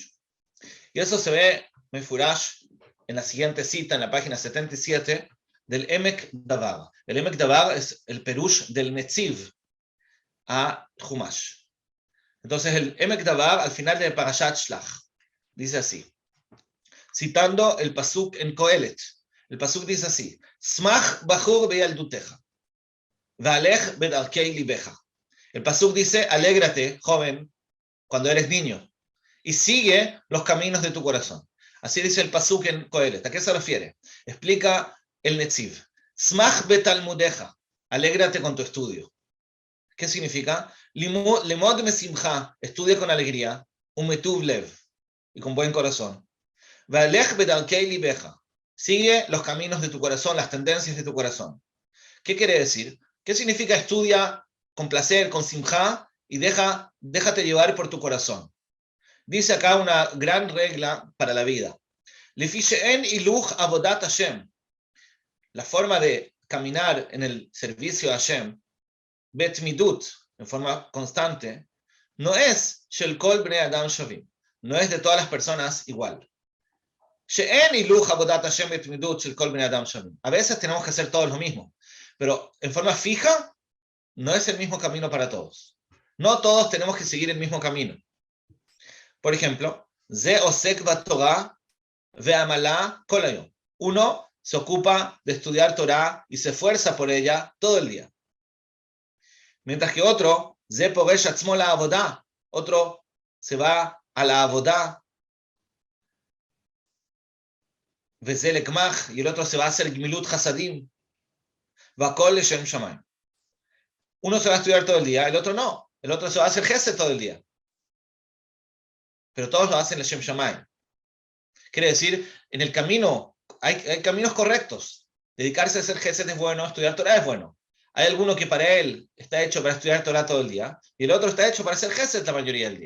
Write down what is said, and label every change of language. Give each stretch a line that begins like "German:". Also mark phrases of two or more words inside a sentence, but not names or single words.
Spanish: Y eso se ve, Mefurash, en la siguiente cita, en la página 77, del Emek Davar. El Emek Davar es el Perush del Netziv a Chumash. Entonces, el Emek Davar, al final de Parashat Shlach, dice así, citando el pasuk en Kohelet. El pasuk dice así:
Hebrew: שמח בחור בילדותך, והלך בדרכי לבך.
Spanish: El pasuk dice: alégrate, joven, cuando eres niño, y sigue los caminos de tu corazón. Así dice el pasuk en Kohelet. ¿A qué se refiere? Explica el Netziv.
Hebrew: שמח בתלמודך,
Spanish: alégrate con tu estudio. ¿Qué significa?
Hebrew: לימוד משמחה,
Spanish: estudia con alegría,
Hebrew: ומטוב לב,
Spanish: y con buen corazón.
Hebrew: והלך בדרכי לבך,
Spanish: sigue los caminos de tu corazón, las tendencias de tu corazón. ¿Qué quiere decir? ¿Qué significa estudia con placer, con simcha, y déjate llevar por tu corazón? Dice acá una gran regla para la vida.
Hebrew: לפי שאין הילוך עבודת השם.
Spanish: La forma de caminar en el servicio a Hashem, betmidut, en forma constante, no es
Hebrew: של כל בני אדם שווים,
Spanish: no es de todas las personas igual.
Hebrew: שאין הילוך עבודת השם בתמידות של כל בני אדם שווים.
Spanish: A veces tenemos que hacer todos lo mismo, pero en forma fija no es el mismo camino para todos. No todos tenemos que seguir el mismo camino. Por ejemplo,
Hebrew: זה עוסק בתורה ועמלה כל היום.
Spanish: Uno se ocupa de estudiar Torah y se esfuerza por ella todo el día. Mientras que otro,
Hebrew: זה פורש עצמו לעבודה,
Spanish: otro se va a la avodah,
Hebrew: וזה לגמח,
Spanish: y el otro se va a hacer
Hebrew: גמילות חסדים, והכל לשם שמים.
Spanish: Uno se va a estudiar todo el día, el otro no. El otro se va a hacer gesed todo el día. Pero todos lo hacen
Hebrew: לשם שמים.
Spanish: Quiere decir, en el camino, hay caminos correctos. Dedicarse a hacer gesed es bueno, estudiar Torah es bueno. Hay alguno que para él está hecho para estudiar Torah todo el día, y el otro está hecho para hacer gesed la mayoría del día.